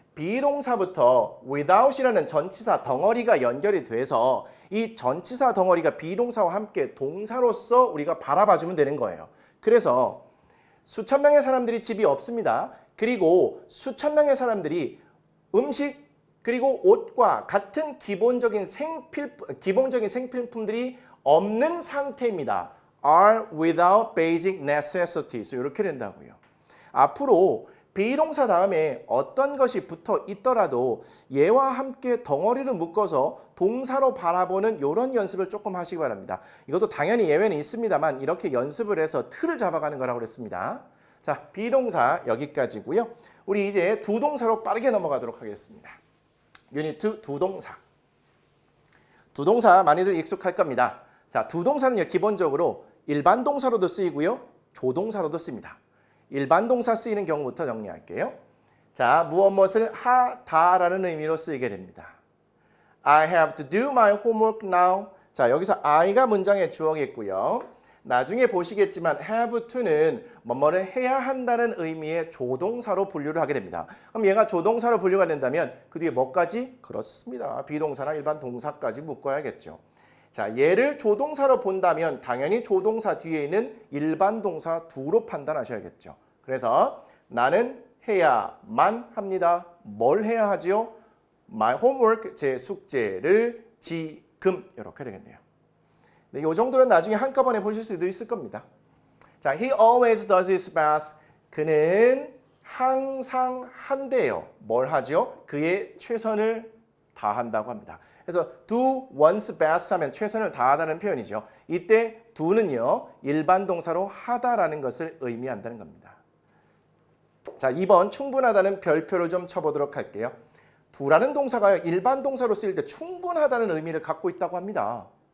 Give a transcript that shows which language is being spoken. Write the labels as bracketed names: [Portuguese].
[Korean] 비동사부터 without이라는 전치사 덩어리가 연결이 돼서 이 전치사 덩어리가 비동사와 함께 동사로서 우리가 바라봐주면 되는 거예요. 그래서 수천 명의 사람들이 집이 없습니다. 그리고 수천 명의 사람들이 음식 그리고 옷과 같은 기본적인 생필품들이 없는 상태입니다. [English] are without basic necessities. [Korean] 이렇게 된다고요. 앞으로 비동사 다음에 어떤 것이 붙어 있더라도 얘와 함께 덩어리를 묶어서 동사로 바라보는 이런 연습을 조금 하시기 바랍니다. 이것도 당연히 예외는 있습니다만 이렇게 연습을 해서 틀을 잡아가는 거라고 그랬습니다. 자, 비동사 여기까지고요. 우리 이제 두 동사로 빠르게 넘어가도록 하겠습니다. 유닛 2 두 동사. 두 동사 많이들 익숙할 겁니다. 자, 두 동사는요 기본적으로 일반 동사로도 쓰이고요, 조동사로도 씁니다. 일반 동사 쓰이는 경우부터 정리할게요. 자, 무엇을 하다라는 의미로 쓰이게 됩니다. [English] I have to do my homework now. [Korean] 자, 여기서 I가 문장의 주어겠고요. 나중에 보시겠지만 have to는 뭐뭐를 해야 한다는 의미의 조동사로 분류를 하게 됩니다. 그럼 얘가 조동사로 분류가 된다면 그 뒤에 뭐까지? 그렇습니다. 비동사나 일반 동사까지 묶어야겠죠. 자, 얘를 조동사로 본다면 당연히 조동사 뒤에 있는 일반 동사 두로 판단하셔야겠죠. 그래서 나는 해야만 합니다. 뭘 해야 하지요? [English] My homework, [Korean] 제 숙제를 지금 이렇게 되겠네요. 네, 이 정도는 나중에 한꺼번에 보실 수도 있을 겁니다. [English] 자, he always does his best. [Korean] 그는 항상 한대요. 뭘 하죠? 그의 최선을 다한다고 합니다. 그래서 [English] do one's best [Korean] 하면 최선을 다하다는 표현이죠. 이때 do는요 일반 동사로 하다라는 것을 의미한다는 겁니다. 자, 2번 충분하다는 별표를 좀 쳐보도록 할게요. do라는 동사가 일반 동사로 쓰일 때 충분하다는 의미를 갖고 있다고 합니다.